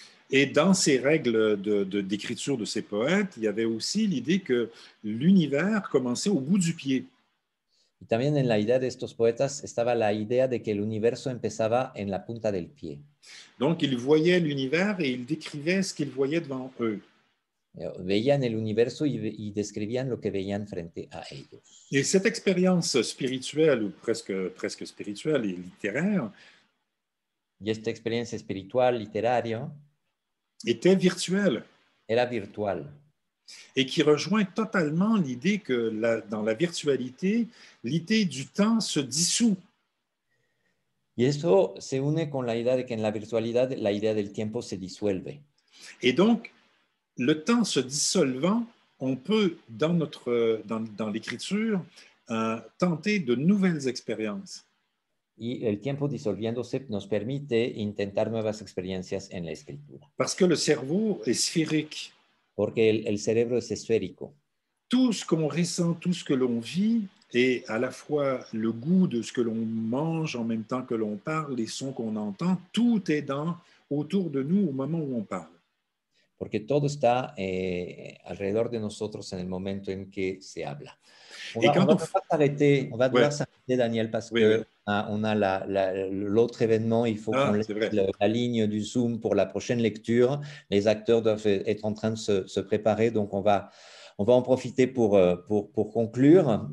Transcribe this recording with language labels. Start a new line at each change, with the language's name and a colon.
French: Et dans ces règles d'écriture de ces poètes, il y avait aussi l'idée que l'univers commençait au bout du pied.
Spanish: Y también en la idea de estos poetas estaba la idea de que el universo empezaba en la punta del pie.
French: Donc, ils voyaient l'univers et ils décrivaient ce qu'ils voyaient devant eux.
Spanish: Veían el universo y describían lo que veían frente a ellos.
French: Et cette expérience spirituelle, ou presque spirituelle et littéraire,
Spanish: Y esta experiencia espiritual, literaria,
French: était virtuelle
Spanish: era virtual.
French: et qui rejoint totalement l'idée que dans la virtualité, l'idée du temps se dissout.
Spanish: Y eso se une con la idea de que en la virtualidad la idea del tiempo se disuelve.
French: Et donc, le temps se dissolvant, on peut, dans l'écriture, tenter de nouvelles expériences.
Spanish: Y el tiempo disolviéndose nos permite intentar nuevas experiencias en la escritura.
French: Parce que le cerveau est sphérique.
Spanish: Porque el cerebro es esférico.
French: Tout ce qu'on ressent, tout ce que l'on vit, et à la fois le goût de ce que l'on mange en même temps que l'on parle, les sons qu'on entend, tout est autour de nous au moment où on parle.
Spanish: Porque todo está alrededor de nosotros en el momento en que se habla.
French: On va devoir s'arrêter, Daniel, parce que on a l'autre événement. Il faut qu'on laisse la ligne du Zoom pour la prochaine lecture. Les acteurs doivent être en train de se préparer, donc on va en profiter pour conclure.